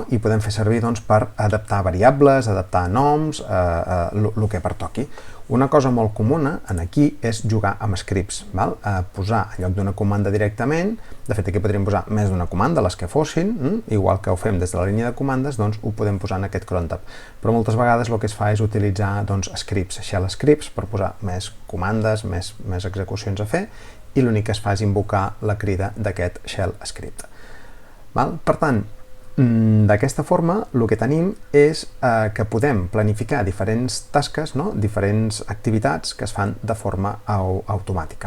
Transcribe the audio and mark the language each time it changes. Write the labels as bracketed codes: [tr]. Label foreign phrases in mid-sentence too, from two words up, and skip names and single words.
[ca] I podem fer servir, doncs, per adaptar variables, adaptar noms, el que pertoqui. Una cosa molt comuna aquí és jugar amb scripts, val? Posar en lloc d'una comanda directament, de fet aquí podríem posar més d'una comanda, les que fossin, igual que ho fem des de la línia de comandes, doncs ho podem posar en aquest cron tab. Però moltes vegades el que es fa és utilitzar, doncs, [en] scripts, shell scripts, [ca] per posar més comandes, més execucions a fer, i l'únic que es fa és invocar la crida d'aquest [en] shell script. [ca] Val? Per tant, D'aquesta forma, el que tenim és que podem planificar diferents tasques, no? Diferents activitats que es fan de forma automàtica.